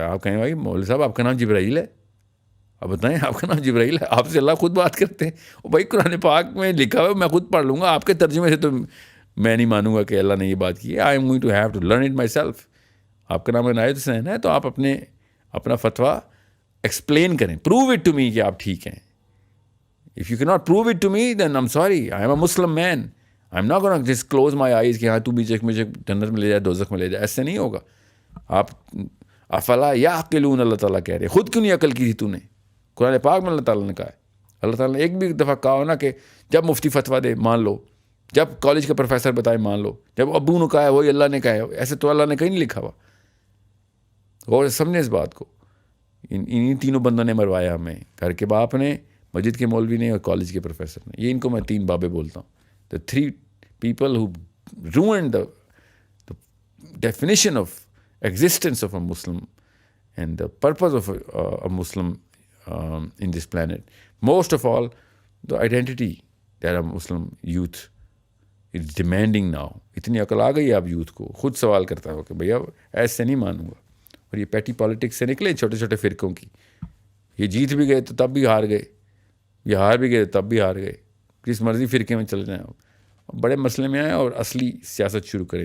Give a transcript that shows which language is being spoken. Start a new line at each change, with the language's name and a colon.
Urdu: آپ کہیں بھائی مولوی صاحب آپ کا نام جبرائیل ہے, اب بتائیں آپ کا نام جبرائیل ہے, آپ سے اللہ خود بات کرتے ہیں. وہ بھائی قرآن پاک میں لکھا ہوا ہے, میں خود پڑھ لوں گا, آپ کے ترجمے سے تو میں نہیں مانوں گا کہ اللہ نے یہ بات کی ہے.
English: I am going to have to learn it myself.
Urdu: آپ کا نام عنایت حسین ہے تو آپ اپنا فتویٰ ایکسپلین کریں,
English: prove it to me
Urdu: کہ آپ ٹھیک ہیں.
English: If you cannot prove it to me, then I'm sorry. I am a Muslim man. I'm not going to just close my eyes
Urdu: کہ ہاں تو بھی مجھے جنت میں لے جائے, دوزخ میں لے جائے. ایسے نہیں ہوگا. آپ
Arabic: افلا یعقلون,
Urdu: اللہ تعالیٰ کہہ رہے, خود کیوں نہیں عقل کی تھی تو نے؟ قرآن پاک میں اللہ تعالیٰ نے کہا ہے. اللہ تعالیٰ نے ایک بھی دفعہ کہا ہو نا کہ جب مفتی فتویٰ دے مان لو, جب کالج کا پروفیسر بتائے مان لو, جب ابو نے کہا ہے وہی اللہ نے کہا ہے. ایسے تو اللہ نے کہیں نہیں لکھا ہوا. اور سمجھیں اس بات کو. انہیں تینوں بندوں نے مروایا ہمیں, گھر کے باپ نے, مسجد کے مولوی نے, اور کالج کے پروفیسر نے. یہ ان کو میں 3 بابے بولتا ہوں.
English: The 3 people who ruined the definition of existence of a Muslim and the purpose of a Muslim in this planet. Most of all, the identity that a Muslim youth is demanding now.
Urdu: اتنی عقل آ گئی آپ youth کو, خود سوال کرتا ہو کہ بھیا ایسے نہیں مانوں گا. اور یہ پیٹی پالیٹکس سے نکلے چھوٹے چھوٹے فرقوں کی. یہ جیت بھی گئے تو تب بھی ہار گئے, یہ ہار بھی گئے تب بھی ہار گئے. جس مرضی فرقے میں چل جائیں آپ, بڑے مسئلے میں آئیں اور اصلی سیاست شروع کریں.